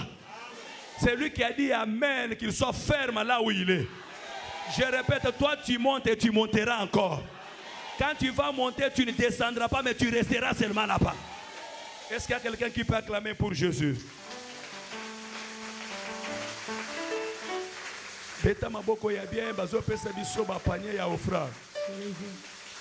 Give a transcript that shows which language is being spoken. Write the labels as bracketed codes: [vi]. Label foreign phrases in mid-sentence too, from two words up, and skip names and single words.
[fr] C'est lui qui a dit Amen, qu'il soit ferme là où il est. Je répète, toi tu montes et tu monteras encore. Quand tu vas monter, tu ne descendras pas, mais tu resteras seulement là-bas. Est-ce qu'il y a quelqu'un qui peut acclamer pour Jésus? [ln] Beta maboko ya bien bazo pesa biso ba panier ya offrande.